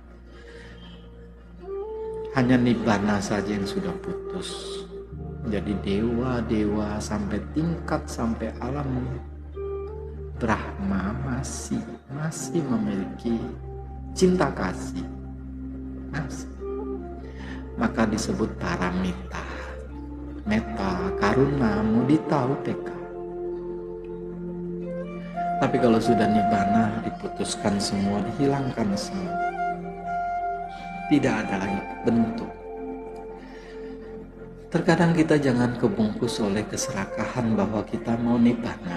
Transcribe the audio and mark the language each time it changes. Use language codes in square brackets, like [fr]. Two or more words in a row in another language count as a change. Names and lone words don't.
[id] Hanya nibbana saja yang sudah putus. Jadi dewa-dewa sampai tingkat sampai alam Brahma masih memiliki cinta kasih. Masih. Maka disebut paramita, [pi] metta, karuna, mudita, upeka. [id] Tapi kalau sudah nibbana, diputuskan semua, dihilangkan semua. Tidak ada lagi bentuk. Terkadang kita jangan kebungkus oleh keserakahan bahwa kita mau nibbana.